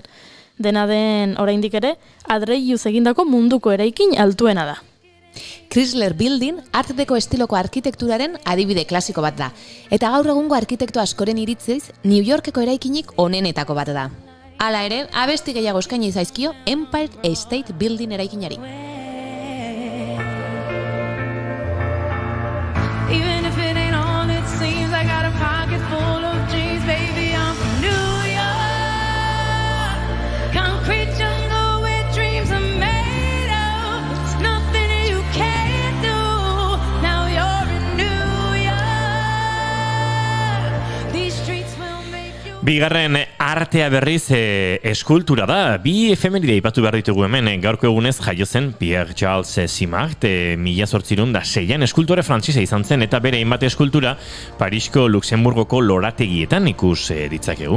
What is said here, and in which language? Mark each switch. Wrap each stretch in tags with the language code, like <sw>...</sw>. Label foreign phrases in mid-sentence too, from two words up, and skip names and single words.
<eu>Dena den oraindik ere, adreiluz egindako munduko eraikin altuena da. Chrysler Building Art Deco estiloko arkitekturaren adibide klasiko bat da, eta gaur egungo arkitekto askoren iritziz New Yorkeko eraikinik onenetako bat da. Hala ere, abesti gehiago eskaini zaizkio Empire State Building eraikinari.</eu> <en>Even if it ain't all it seems, I got a pocket full of dreams, baby, I'm from New York. Concrete jungle where dreams are made of. It's nothing you can't do. Now you're in New York. These streets will make you.</en> <eu>Bigarren artea berriz eskultura da. 2 efemeride aipatu behar ditugu hemen. Gaurko egunez jaio zen Pierre Charles Simard, 1806an eskultore frantsesa izan zen, eta bere hainbat eskultura Parisko Luxemburgoko lorategietan ikus ditzakegu.</eu>